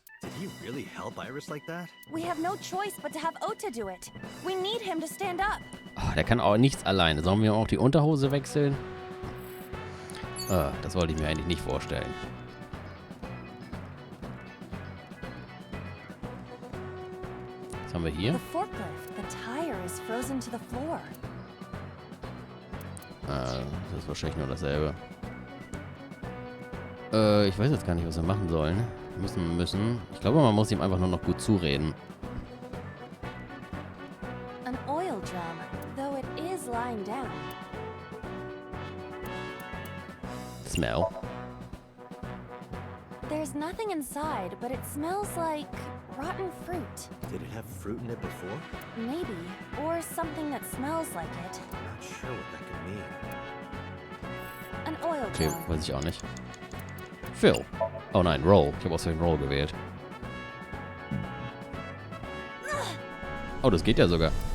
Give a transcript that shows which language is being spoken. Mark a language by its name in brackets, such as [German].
[English] Did he really help Iris like that? We have no choice but to have Ota do it. We need him to stand up. [German] Oh, der kann auch nichts alleine. Sollen wir auch die Unterhose wechseln? Das wollte ich mir eigentlich nicht vorstellen. Was haben wir hier? [English] The forklift. The tire is frozen to the floor. [German] Das ist wahrscheinlich nur dasselbe. Ich weiß jetzt gar nicht, was wir machen sollen. Müssen. Ich glaube, man muss ihm einfach nur noch gut zureden. [English] An oil drum, though it is lying down. Smell. There's nothing inside, but it smells like rotten fruit. Did it have fruit in it before? Maybe. Or something that smells like it. Not sure what that could mean. An oil Okay, drum. [German] weiß ich auch nicht. Phil. Oh nein, Roll. Ich habe aus dem Roll gewählt. Oh, das geht ja sogar.